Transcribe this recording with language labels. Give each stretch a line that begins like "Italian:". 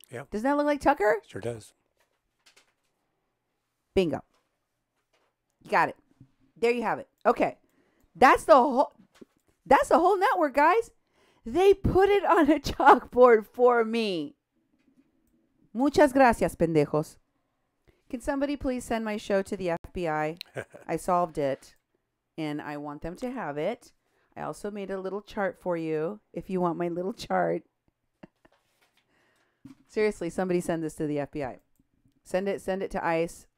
English: Yeah. Doesn't that look like Tucker? Sure does. Bingo. You got it. There you have it. Okay. That's the whole network, guys. They put it on a chalkboard for me.
Spanish: Muchas gracias, pendejos.
English: Can somebody please send my show to the FBI? I solved it, and I want them to have it. I also made a little chart for you, if you want my little chart. Seriously, somebody send this to the FBI. Send it to ICE.